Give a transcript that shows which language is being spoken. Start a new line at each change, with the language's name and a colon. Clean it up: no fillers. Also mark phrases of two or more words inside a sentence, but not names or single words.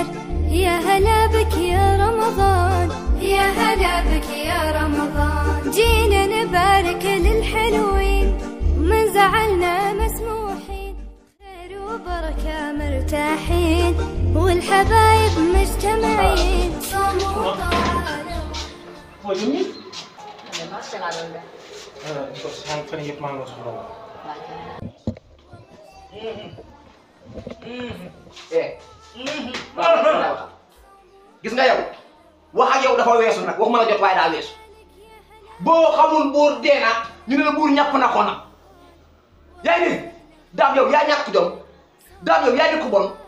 Arabic: يا هلا بك يا رمضان، يا هلا بك يا رمضان، جينا نبارك للحلوين، من زعلنا مسموحين، خير وبركة مرتاحين، والحبايب مجتمعين. صوم وطاعة.
Wolof: gis nga yow wax ak yow dafa weesu nag waxuma la jot waaye daa weesu boo xamul buur dee na ñu ne la buur ñàpp na ko na yaa ngi dégg daam yow yaa ñàkk jom daam yow yaa di ko bon